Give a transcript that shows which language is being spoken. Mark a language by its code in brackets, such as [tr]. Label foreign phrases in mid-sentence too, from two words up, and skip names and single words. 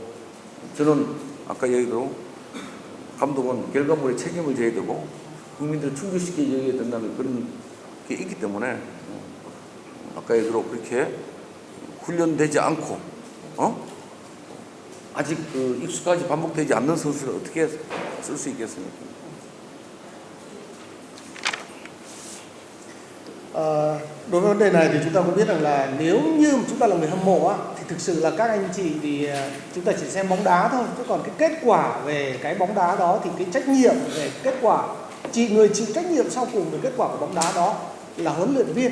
[ko] 저는 아까 얘기대로 감독은 결과물에 책임을 져야 되고 국민들을 충족시켜줘야 된다는 그런 게 있기 때문에 아까 얘기대로 그렇게 훈련되지 않고 아직 익숙하지 반복되지 않는 선수를 어떻게 쓸 수 있겠습니까? [vi] Đối với vấn đề này thì chúng ta cũng biết rằng là nếu như chúng ta là người hâm mộ á, thì thực sự là các anh chị thì chúng ta chỉ xem bóng đá thôi. Chứ còn cái kết quả về cái bóng đá đó thì cái trách nhiệm về kết quả, người chịu trách nhiệm sau cùng về kết quả của bóng đá đó là huấn luyện viên.